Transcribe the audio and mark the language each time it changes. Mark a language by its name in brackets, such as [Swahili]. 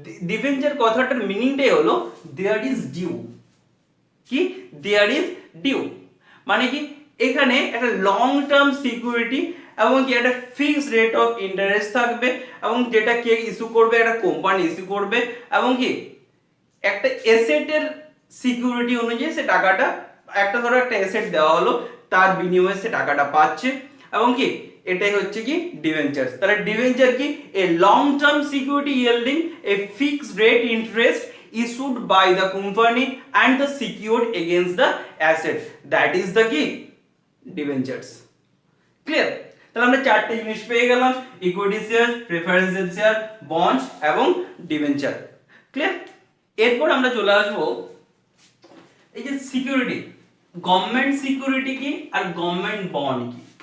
[Bangla] Debenture কথাটার মিনিংটাই হলো there is due. কি দেয়ার ইজ ডিউ মানে কি, এখানে একটা লং টার্ম সিকিউরিটি এবং কি একটা ফিক্সড রেট অফ ইন্টারেস্ট থাকবে, এবং যেটা কে ইস্যু করবে, একটা কোম্পানি ইস্যু করবে, এবং কি একটা এসেটের সিকিউরিটি অনুযায়ী সে টাকাটা, একটা ধরো একটা এসেট দেওয়া হলো তার বিনিময়ে সে টাকাটা পাচ্ছে, এবং কি এটাই হচ্ছে কি ডিবেঞ্চার। তাহলে ডিবেঞ্চার কি, [English] A long term security yielding a fixed rate interest issued by the company and the secured against the asset, that is the key debentures. Clear? [Bangla] তাহলে আমরা চারটি জিনিস পেয়ে গেলাম, equity share, preferential share, bond এবং debenture. Clear? এরপর আমরা চলে আসবো এই যে সিকিউরিটি, গভর্নমেন্ট সিকিউরিটি কি আর গভর্নমেন্ট বন্ড কি।